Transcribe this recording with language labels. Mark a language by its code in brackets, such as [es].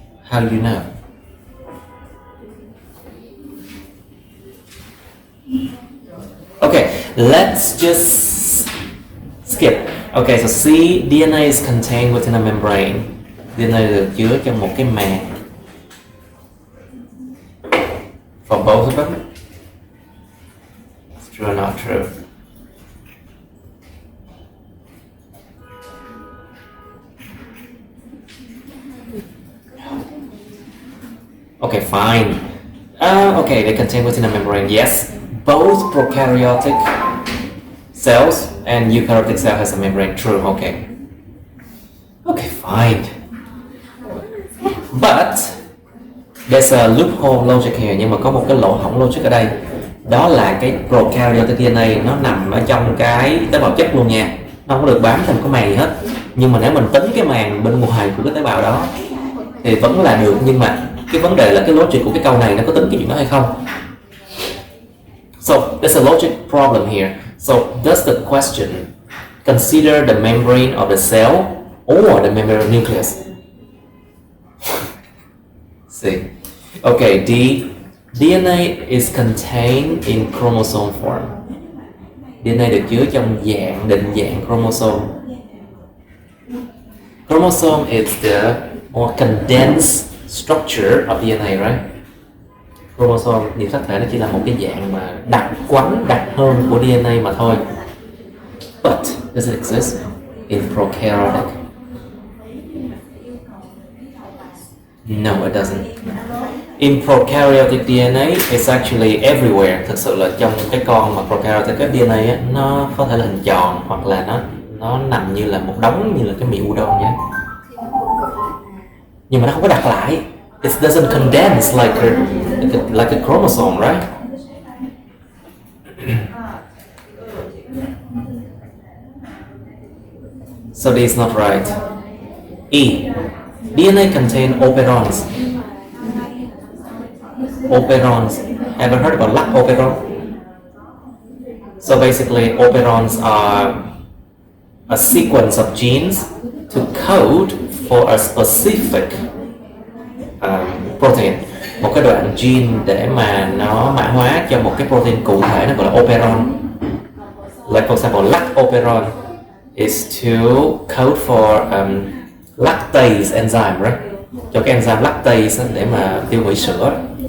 [en] How do you know? Okay, let's just skip. Okay, so C, DNA is contained within a membrane. [vi] DNA được chứa trong một cái màng. [en] For both of them? True or not true? Okay, fine. Okay, they contain within a membrane. Yes, both prokaryotic cells and eukaryotic cell has a membrane. True. Okay. Okay, fine. But there's a loophole logic here. [vi] Nhưng mà có một cái lỗ hổng logic ở đây. Đó là cái prokaryotic DNA nó nằm ở trong cái tế bào chất luôn nha. Nó không có được bám thành cái màng gì hết. Nhưng mà nếu mình tính cái màng bên ngoài của cái tế bào đó thì vẫn là được, nhưng mà cái vấn đề là cái logic của cái câu này nó có tính cái chuyện đó hay không. [en] So there's a logic problem here. So does the question consider the membrane of the cell or the membrane nucleus? See. Okay, D. DNA is contained in chromosome form. [vi] DNA được chứa trong định dạng chromosome. [en] Chromosome is the more condensed structure of DNA, right? [vi] chromosome, niệm sắc thể nó chỉ là một cái dạng mà đặc quánh, đặc hơn của DNA mà thôi. [en] But does it exist in prokaryotic? No, it doesn't. In prokaryotic DNA, it's actually everywhere. [vi] Thực sự là trong cái con mà prokaryotic cái DNA á, nó có thể là hình tròn hoặc là nó nằm như là một đống, như là cái miệng udon vậy. Nhưng mà nó không có đặt lại. [en] It doesn't condense like a chromosome, right? So this is not right. E. DNA contain operons. Operons. Ever heard about lac operon? So basically, operons are a sequence of genes to code for a specific protein. [vi] Một cái đoạn gene để mà nó mã hóa cho một cái protein cụ thể, nó gọi là operon. [en] Like for example, lac operon is to code for lactase enzyme, right? [vi] Cho cái enzyme lactase để mà tiêu hủy sữa.